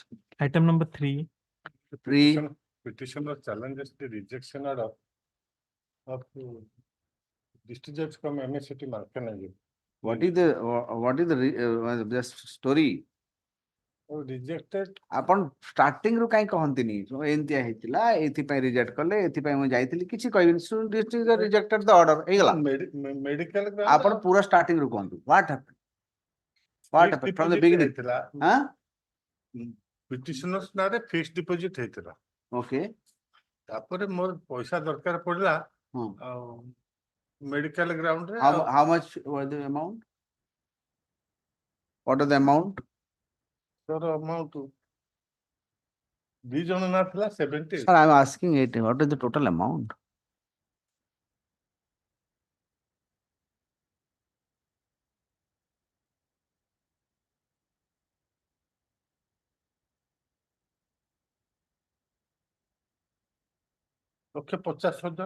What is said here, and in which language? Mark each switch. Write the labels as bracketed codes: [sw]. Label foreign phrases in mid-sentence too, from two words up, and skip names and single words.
[en] Item number 3. Petitioner challenges the rejection order of district judge from MSCT Malkanagi. what is the just story? Rejected [or] ଆପଣ starting ରୁ କାଇଁ କହନ୍ତିନି ଏମିତିଆ ହେଇଥିଲା ଏଥିପାଇଁ ରିଜେକ୍ଟ କଲେ ଏଥିପାଇଁ ମୁଁ ଯାଇଥିଲି କିଛି କହିବିନି [en] rejected the order [or] ହେଇଗଲା [en] medical [or] ଆପଣ ପୁରା starting ରୁ କୁହନ୍ତୁ [en] what happened from the beginning [or] ହଁ ପିଟିସନର୍ସ ନାଁରେ [en] fix deposit [or] ହେଇଥିଲା [en] okay [or] ତାପରେ ମୋର ପଇସା ଦରକାର ପଡିଲା ହଁ ଆଉ [en] medical ground [or] ରେ [en] how much was the amount what is the amount [or] ତାର ଆମାଉଣ୍ଟ 2 ଜଣ ନା ଥିଲା 70 [en] sir I am asking it what is the total amount [or] ଲକ୍ଷେ 50,000